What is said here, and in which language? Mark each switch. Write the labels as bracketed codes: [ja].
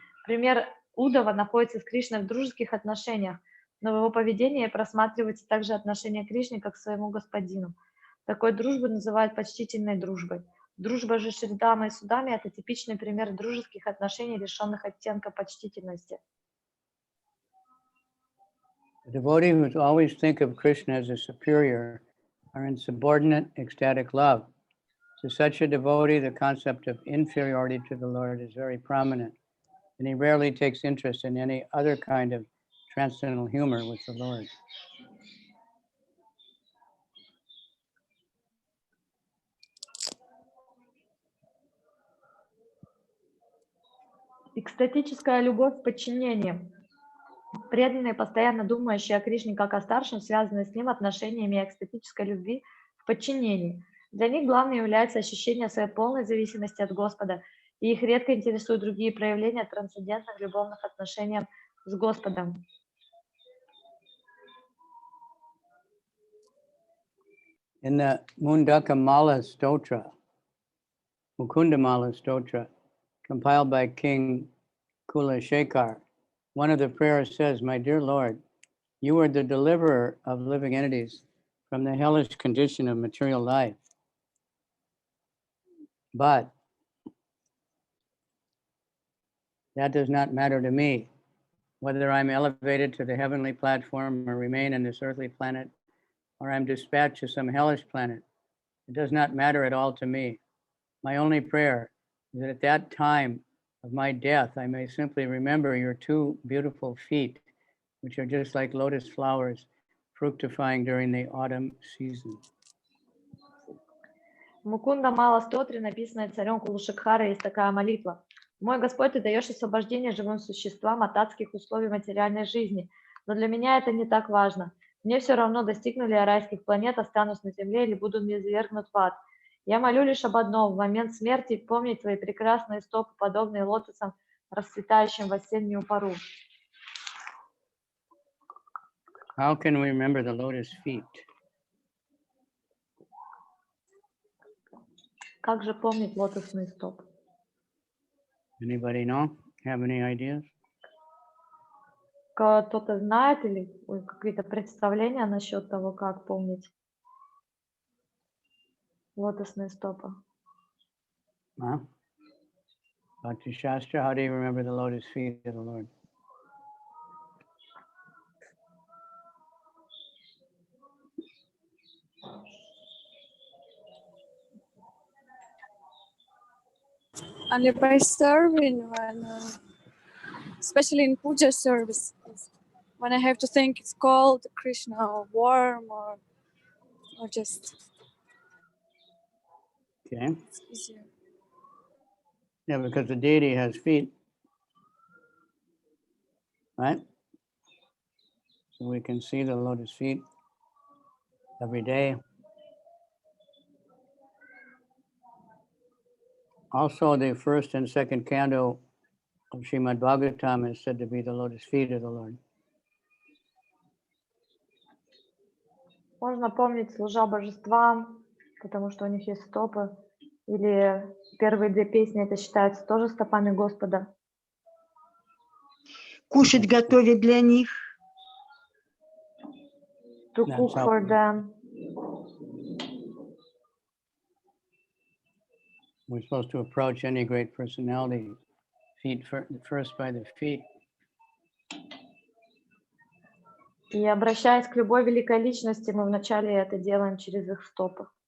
[ru] Пример Удава находится с Кришной в дружеских отношениях, но в его поведении просматривается также отношение к Кришне как к своему господину. Такой дружбу называют почтительной дружбой. Дружба же Шридамы и Судами – это типичный пример дружеских отношений, лишенных оттенка почтительности. [en] The devotee who always think of Krishna as a superior are in subordinate ecstatic love. To such a devotee, the concept of inferiority to the Lord is very prominent, and he rarely takes interest in any other kind of transcendental humor with the Lord. [ru] Экстатическая любовь в подчинении. Преданные, постоянно думающие о Кришне как о старшем, связаны с ним отношениями экстатической любви в подчинении. Для них главным является ощущение своей полной зависимости от Господа, и их редко интересуют другие проявления трансцендентных любовных отношений с Господом. [en] In the Mundaka Stotra, Mukundamala Stotra, compiled by King Kulashekar, one of the prayers says, "My dear Lord, you are the deliverer of living entities from the hellish condition of material life. But that does not matter to me. Whether I'm elevated to the heavenly platform or remain on this earthly planet, or I'm dispatched to some hellish planet, it does not matter at all to me. My only prayer is that at that time of my death, I may simply remember your two beautiful feet, which are just like lotus flowers, fructifying during the autumn season." [ru] В Мукунда Мала Стотре, написанной царем Кулашекхара, есть такая молитва. «Мой Господь, ты даешь освобождение живым существам от адских условий материальной жизни, но для меня это не так важно. Мне все равно, достигну ли я райских планет, останусь на земле или буду низвергнут в ад. Я молю лишь об одном: в момент смерти помнить твои прекрасные стопы, подобные лотосам, расцветающим в осеннюю пору». [en] How can we remember the lotus feet? [ru] Как же помнить лотосные стопы? [en] Anybody know? Have any ideas? [ru] Кто-то знает или какие-то представления насчет того, как помнить лотосные стопы? Huh? [en] Bhakti Shastra, how do you remember the lotus feet of the Lord? Only by serving, when, especially in puja service, when I have to think it's cold, Krishna, or warm, or just Okay. it's easier. Yeah, because the deity has feet, right? So we can see the lotus feet every day. Also, the first and second canto of Srimad Bhagavatam is said to be the lotus feet of the Lord. [ru] Можно помнить, служа божествам, потому что у них есть стопы. Или первые две песни, это считается тоже стопами Господа. Кушать готовить для них. [en] To cook for them. We're supposed to approach any great personality first by the feet. [ru] И обращаясь к любой великой личности, мы вначале это делаем через их стопы.